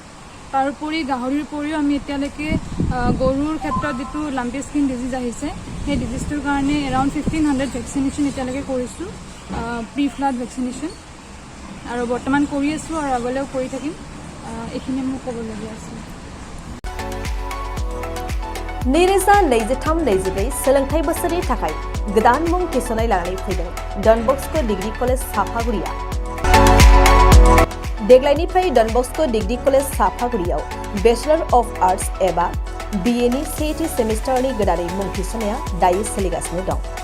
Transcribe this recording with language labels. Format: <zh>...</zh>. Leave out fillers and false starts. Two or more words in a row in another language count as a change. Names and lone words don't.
<as>তাৰোপৰি গাহৰিৰ উপৰিও আমি এতিয়ালৈকে গৰুৰ ক্ষেত্ৰত যিটো</as> <en>lumpy skin disease</en> <as>আহিছে, সেই ডিজিজটোৰ কাৰণে এৰাউণ্ড 1500 ভেকচিনেশ্যন এতিয়ালৈকে কৰিছোঁ,</as> <en>pre flood vaccination,</en> <as>আৰু বৰ্তমান কৰি আছোঁ আৰু আগলৈও কৰি থাকিম। এইখিনি মোক ক'বলগীয়া আছে।</as> <brx>नैरोजा 23-24 सोलोंथाइ बोसोरनि थाखाय गोदान मुं थिसननाय लानानै फैदों डन बस्क' डिग्री कलेज साफागुरिया। देग्लायनिफ्राय डन बस्क' डिग्री कलेज साफागुरियाव</brx> <en>Bachelor of Arts</en> <brx>एबा BA नि सेथि सेमिस्टारनि गोदानै मुं थिसननाया दायो सोलिगासिनो दं।</brx>